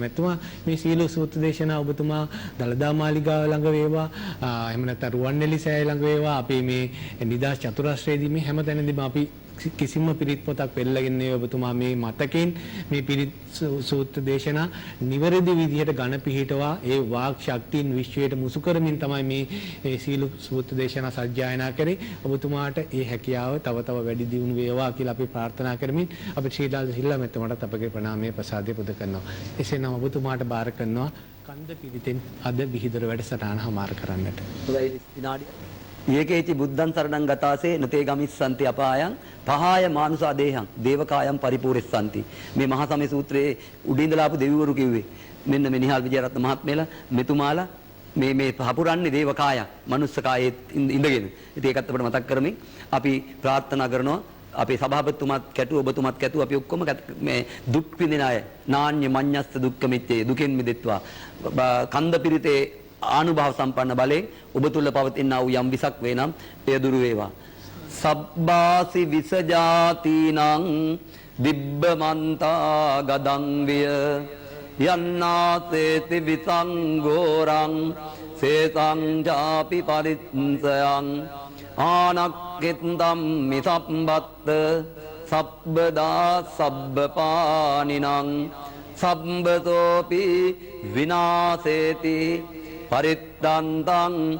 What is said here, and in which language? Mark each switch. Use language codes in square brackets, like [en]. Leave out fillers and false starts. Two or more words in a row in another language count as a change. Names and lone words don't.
[si] මැතිතුමා මේ සීල සූත්‍ර දේශනා ඔබතුමා දලදා මාලිගාව ළඟ වේවා එහෙම නැත්නම් රුවන්වැලි සෑය ළඟ වේවා අපි මේ නිදාස් චතුරස්‍රයේදී මේ හැම තැනදීම අපි කිසිම පිරිත් පොතක් පෙරලගෙන ඔබතුමා මේ මතකෙන් මේ පිරිත් සූත්‍ර දේශනා නිවැරදි විදිහට ඝන පිහිටවා ඒ වාක් ශක්තියින් විශ්වයට මුසු කරමින් තමයි මේ සීල සූත්‍ර දේශනා සජ්ජායනා කරේ. ඔබතුමාට ඒ හැකියාව තව තව වැඩි දියුණු වේවා කියලා අපි ප්‍රාර්ථනා කරමින් අපි ශ්‍රීලාල් සිල්ලා මෙතුමාට අපගේ ප්‍රණාමයේ ප්‍රසාදය පුද කරනවා. එසේනම් ඔබතුමාට බාර කරනවා කන්ද පිරිතෙන් අද විහිදර වැඩසටහන හමාර කරන්නට. [pi] ඒකේචි බුද්ධං සරණං ගතාසේ නතේ ගමිස්සන්ති අපායං පහාය මානුසා දේහං දේවකායම් පරිපූර්ණස්සන්ති. [si] මේ මහා සමය සූත්‍රයේ උඩින් ඉඳලා ආපු දෙවිවරු කිව්වේ මෙන්න මේ නිහාල් විජයරත්න මහත්මයලා මෙතුමාලා මේ පහපුරන්නේ දේවකායන් මනුස්ස කායේ ඉඳගෙන. ඉතින් ඒකත් අපිට මතක් කරමින් අපි ප්‍රාර්ථනා කරනවා අපේ සභාපතිතුමත් කැටු ඔබතුමත් කැටු අපි ඔක්කොම මේ දුක් විඳින අය [pi] නාඤ්ඤ මඤ්ඤස්ස දුක්ඛ මිච්ඡේ [si] දුකෙන් මිදෙත්වා කන්ද පිරිතේ ආනුභාව සම්පන්න බලයෙන් ඔබ තුල පවතිනා වූ යම් විසක් වේ නම් එය දුරු වේවා. [pi] සබ්බාසි විසජාතිනං දිබ්බමන්තා ගදං විය යන්නාසේති විසංගෝරං සේසං ජාපි පරිත්සයං ආනක්කිතම් මිසම්බත්ත සබ්බදා සබ්බපානිනං සම්බතෝපි විනාසේති පරිත්තන්තං